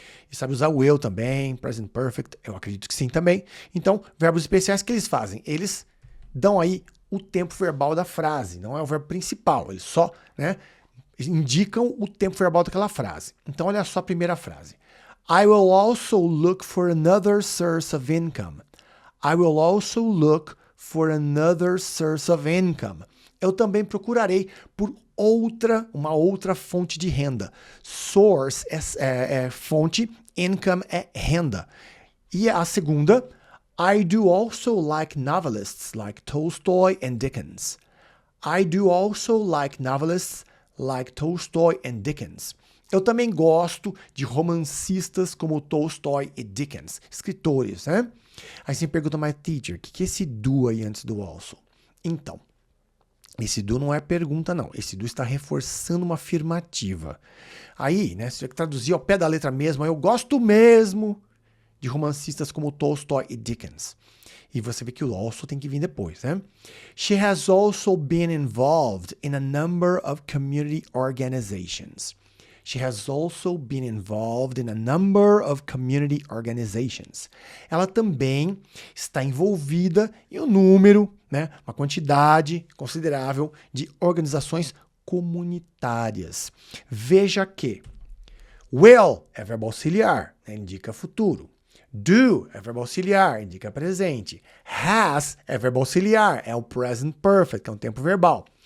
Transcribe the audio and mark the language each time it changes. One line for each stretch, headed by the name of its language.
Portuguese: E sabe usar o will também, present perfect, eu acredito que sim também. Então, verbos especiais que eles fazem? Eles dão aí o tempo verbal da frase, não é o verbo principal, eles só, né, indicam o tempo verbal daquela frase. Então, olha só a primeira frase.
English: I will also look for another source of income. I will also look for another source of income.
Portuguese: Eu também procurarei por uma outra fonte de renda. Source é fonte, income é renda. E a segunda,
English: I do also like novelists like Tolstoy and Dickens. I do also like novelists like Tolstoy and Dickens.
Portuguese: Eu também gosto de romancistas como Tolstoy e Dickens, escritores, né? Aí você me pergunta, mas teacher, o que é esse do aí antes do also? Então, esse do não é pergunta, não. Esse do está reforçando uma afirmativa. Aí, né, se você traduzir ao pé da letra mesmo, eu gosto mesmo de romancistas como Tolstoy e Dickens. E você vê que o also tem que vir depois, né?
English: She has also been involved in a number of community organizations. She has also been involved in a number of community organizations.
Portuguese: Ela também está envolvida em um número, né, uma quantidade considerável de organizações comunitárias. Veja que will é verbo auxiliar, né, indica futuro. Do é verbo auxiliar, indica presente. Has é verbo auxiliar, é o present perfect, que é um tempo verbal.